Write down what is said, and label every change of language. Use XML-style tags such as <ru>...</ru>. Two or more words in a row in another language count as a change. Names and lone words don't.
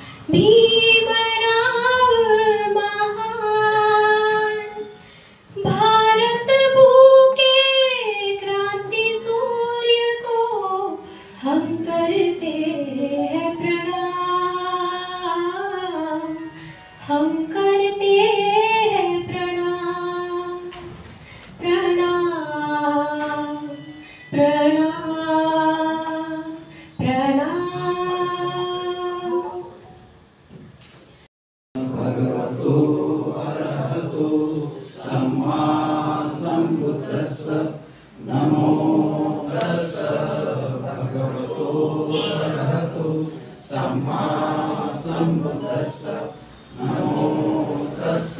<hi>भीमराव महान भारत भूखे क्रांति सूर्य को हम करते हैं प्रणाम हम करते हैं प्रणाम प्रणाम प्रणाम प्रणाम।</hi> <pi>भगवतो अरहतो सम्मा सम्बुद्धस्स नमो तस्स भगवतो अरहतो सम्मा सम्बुद्धस्स नमो तस्स</pi>